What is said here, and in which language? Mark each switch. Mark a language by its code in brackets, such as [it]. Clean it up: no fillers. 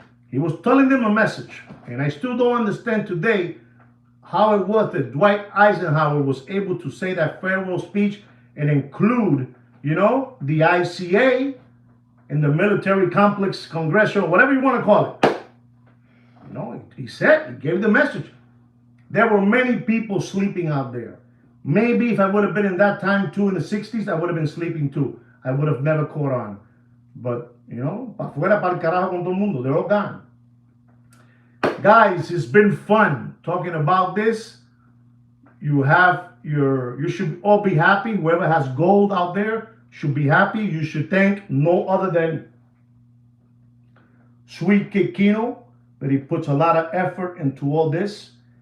[en] He was telling them a message. And I still don't understand today how it was that Dwight Eisenhower was able to say that farewell speech and include, the ICA in the military complex, congressional, whatever you want to call it. He gave the message. There were many people sleeping out there. Maybe if I would have been in that time too, in the 60s, I would have been sleeping too. I would have never caught on. [es] But, pa fuera pa'l carajo con todo el mundo. [en] They're all gone. Guys, it's been fun talking about this. You should all be happy. Whoever has gold out there should be happy. You should thank no other than Sweet Kid Kino, that he puts a lot of effort into all this.